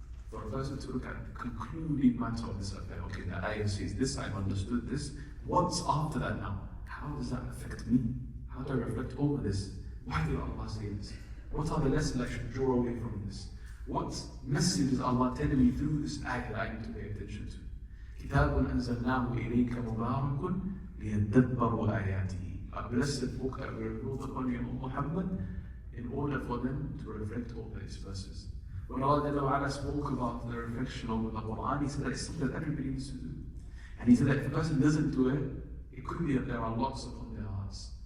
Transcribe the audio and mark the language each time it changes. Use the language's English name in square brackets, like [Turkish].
[English] For a person to look at the concluding matter of this affair. Okay, the ayah says this, I've understood this. What's after that now? How does that affect me? How do I reflect over this? Why did Allah say this? What are the lessons I should draw away from this? What message is Allah telling me through this ayah that I need to pay attention to? [Arabic] كتاب أنزلناه إليك مبارك ليدبروا آياته. [English] A blessed book that we revealed upon you, Muhammad, in order for them to reflect over its verses. When Allah spoke about the reflection over the Quran, He said that it's something that everybody needs to do. And He said that if a person doesn't do it, it could be that there are lots upon their hearts.